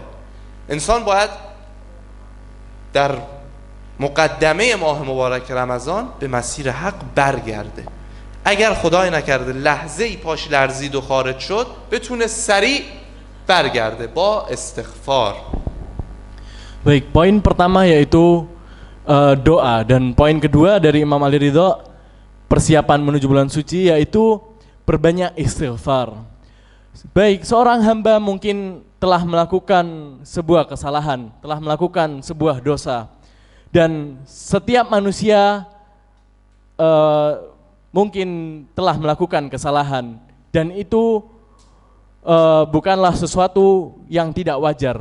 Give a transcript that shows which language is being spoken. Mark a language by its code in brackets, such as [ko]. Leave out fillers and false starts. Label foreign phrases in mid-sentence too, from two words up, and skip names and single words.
[fa] انسان باید در مقدمه ماه مبارک رمضان به مسیر حق برگرده. اگر خدای نکرده لحظه ای پاش لرزید و خارج شد بتونه سریع برگرده با استغفار. [id] Baik, poin pertama yaitu doa, dan poin kedua dari Imam Ali Ridha persiapan menuju bulan suci yaitu perbanyak istighfar. Baik, seorang hamba mungkin telah melakukan sebuah kesalahan, telah melakukan sebuah dosa, dan setiap manusia mungkin telah melakukan kesalahan, dan itu bukanlah sesuatu yang tidak wajar.